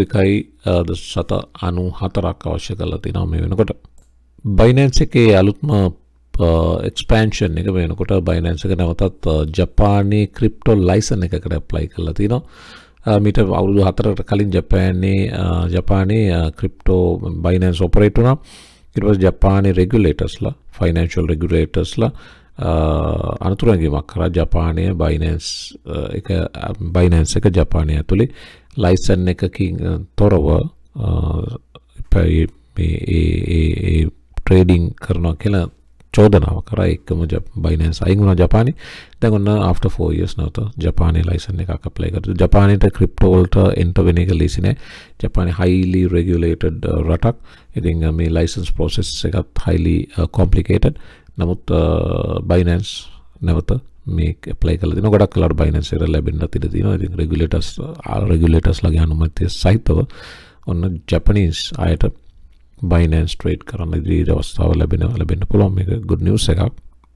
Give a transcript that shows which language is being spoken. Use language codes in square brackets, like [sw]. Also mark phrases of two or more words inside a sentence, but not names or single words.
[si] 81.94ක් අවශ්‍ය කරලා තිනවා මේ වෙනකොට Binance එකේ අලුත්ම expansion එක වෙනකොට Binance එක නැවතත් ජපානයේ [en] crypto license [si] එකකට apply කරලා තිනවා මීට අවුරුදු 4කට කලින් ජපානයේ [en] crypto Binance operate [si] වුණා ඊට පස්සේ ජපානයේ regulatorsලා [en] financial regulatorsලා [si] අනුතරංගීමක් කරා ජපානයේ Binance එක ජපානයේ ඇතුලේ ලයිසන් එකකින් තොරව මේ trading කරනවා කියලා චෝදනාව කරා එක්කම Binance අයින් වුණා ජපානයේ දැන් ඔන්න [en] after 4 years [si] නැවත ජපානයේ ලයිසන් එකක් apply කරලා ජපානයේ ක්‍රිප්ටෝ වලට enter වෙන එක ලීසි නෑ ජපානයේ [en] highly regulated [si] රටක් ඉතින් මේ [en] license process [si] එකත් [en] highly complicated [si] නමුත් Binance නැවත මේ apply කරලා දෙනවා ගොඩක් වෙලාවට Binance එකට ලැබෙන්නත් ඉඩ තියෙනවා ඉතින් regulators ලගේ අනුමැතිය සහිතව ඔන්න Japanese අයට Binance trade කරන්න ඉදිරි අවස්ථාව ලැබෙන්න පුළුවන් මේක [en] good news [si] එකක්